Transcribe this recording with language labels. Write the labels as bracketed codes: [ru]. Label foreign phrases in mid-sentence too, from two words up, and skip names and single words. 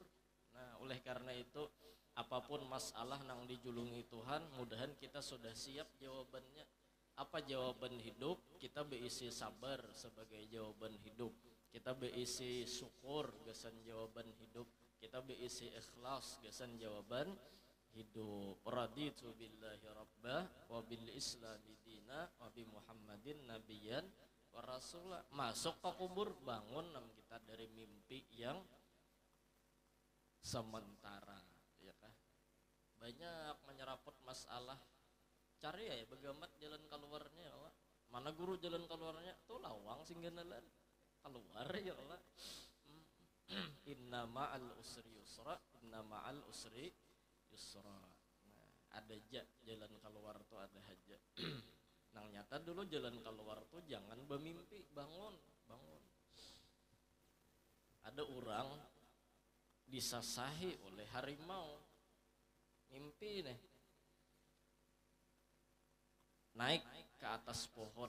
[bjn] Nah, oleh karena itu apapun masalah nang dijulungi Tuhan, mudahan kita sudah siap jawabannya. Apa jawaban hidup? Kita berisi sabar sebagai jawaban hidup. Kita berisi syukur gasan jawaban hidup. Kita berisi ikhlas gasan jawaban hidup. [ar] رضيت بالله ربا وبالإسلام دينا وبمحمد نبيا ورسولا. [bjn] Masuk ke kubur, bangun nam kita dari mimpi yang sementara ya kah? Banyak menyeraput masalah. Cari ya begamat jalan keluarnya [ar] يا الله. [bjn] Mana guru jalan keluarnya? Tuh lawang singganalan keluar [ar] يا الله. إن مع العسر يسرا إن مع العسر يسرا. [bjn] Nah, ada jalan keluar tuh ada haja. Nang nyata dulu jalan keluar tuh jangan bermimpi, bangun. Ada orang disasahi oleh harimau. Mimpi nih. Naik ke atas pohon.